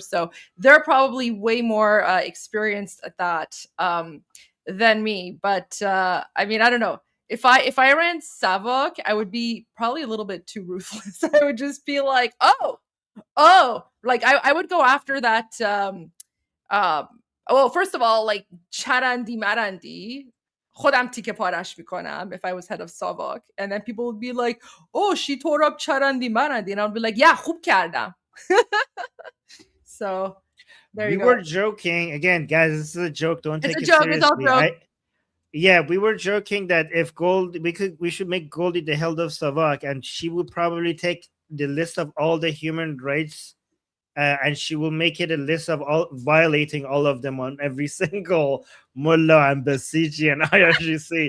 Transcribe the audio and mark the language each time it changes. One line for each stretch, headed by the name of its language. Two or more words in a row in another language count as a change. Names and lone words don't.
English: So they're probably way more experienced at that than me. But I mean, I don't know. If I ran Savak, I would be probably a little bit too ruthless. I would just be like, oh, like I would go after that well, first of all, like
Persian: چرندی مرندی, خودم تیکه پارش میکنم
English: if I was head of Savak, and then people would be like, oh, she tore up
Persian: چرندی مرندی,
English: and I'd be like, yeah,
Persian: خوب کردم.
English: So there We you go. were joking again, guys. This is a joke. Don't It's take a it joke. It's all seriously. joke. Yeah, we were joking that if we should make Goldie the head of Savak, and she would probably take the list of all the human rights, and she will make it a list of all violating all of them on every single mullah and basiji and IRGC.